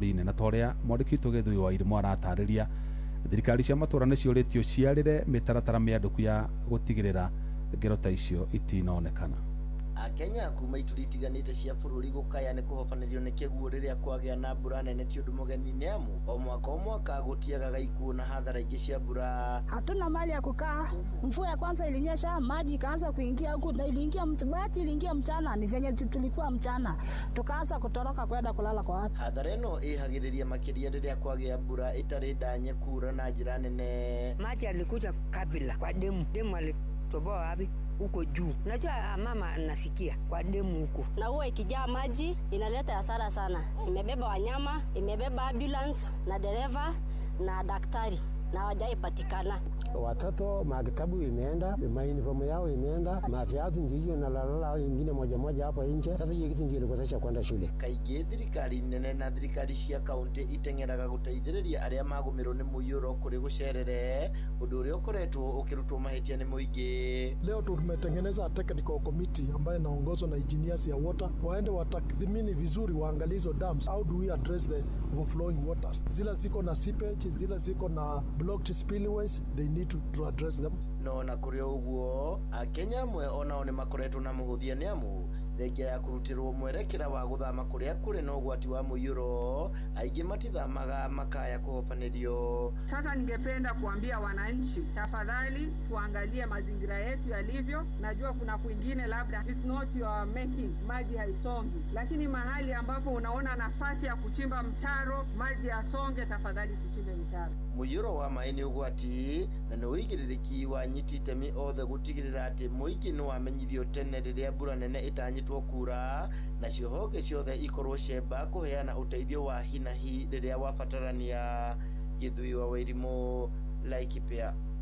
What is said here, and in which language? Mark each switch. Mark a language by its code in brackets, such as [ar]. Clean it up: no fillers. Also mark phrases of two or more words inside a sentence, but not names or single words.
[ki] Na torĩa mwandĩki witũ Gĩthui wa Irimũ aratarĩria, thirikari cia matũũra nĩciũrĩtio ciarĩre mĩtaratara mĩandĩku ya gũtigĩrĩra ngero ta icio itinonekana. Akenya kuma ituri itiganĩte cia bũrũri gũkaya nĩ kũhobanĩrio nĩ kĩguũ rĩrĩa kwagĩa na mbura nene ti ũndũ mũgeni, nĩ amu o mwaka gũtiagaga ikuũ na hadhara ingĩ cia mbura. [sw] Hatuna mahali ya kukaa. Mvua ya kwanza ilinyesha, maji ikaanza kuingia huku, na iliingia mchana, ni venye tulikuwa mchana tukaanza kutoroka kwenda kulala kwa watu. [ki] Hadhara ĩno ĩhagĩrĩria makĩria rĩrĩa kwagĩa mbura ĩtarĩ ndanye kura na njĩra nene. [sw] Maji alikuja kabla kwa demu alitoboa wapi huko juu. Unajua mama anasikia kwa demu huko. Na huwa ikijaa maji inaleta hasara sana. Imebeba wanyama, imebeba ambulance na dereva na daktari. na hawajaipatikana. Watoto makitabu imeenda, uniform yao imeenda, maviatu ndio na lalala ingine moja hapa nje. Sasa hiyo kitu ndio ilikosesha kwenda shule. [ki] Kaingĩ thirikari nene na thirikari cia kaunti iteng'eraga guteithĩrĩria aria magumirwo nĩ mũiyũro kũrĩ gũcerere ũndũ ũrĩa ũkoretwo ũkĩrutwo mahĩtia nĩ mũingĩ. [sw] Leo tumetengeneza [en] technical committee [sw] ambayo inaongozwa na engineers ya water, waende watathmini vizuri, waangalie hizo dams, [en] how do we address the overflowing waters. [sw] Zile ziko na [en] seepage, [sw] zile ziko na [en] blocked spillways, they need to address them. [ki] No na kũrĩ ũguo Akenya amwe onao nĩ makoretwo na mũhũthia nĩ amu thengia ya kurutirwo mwerekera wa guthama kuria kuri na ugwati wa mũiyũro aingĩ matithamaga makaya kuhofanĩrio. [sw] Sasa ningependa kuambia wananchi, tafadhali tuangalie mazingira yetu yalivyo. Najua kuna kwingine labda [en] it's not your making, [sw] maji haisongi, lakini mahali ambapo unaona nafasi ya kuchimba mtaro maji yasonge, tafadhali tuchimbe mtaro. [ki] Mũiyũro wa maĩ nĩ ũgwati na nĩ ũigĩrĩrĩki wa nyiti itemi othe gũtigĩrĩra atĩ mũingĩ nĩ wamenyithio tene rĩrĩa mbura nene ĩtanyitwo kura na honge ciothe ikorwo cemba kũheana ũteithio wa hi na hi rĩrĩa wabatarania. Gĩthui wa Wairimũ, Laikipia.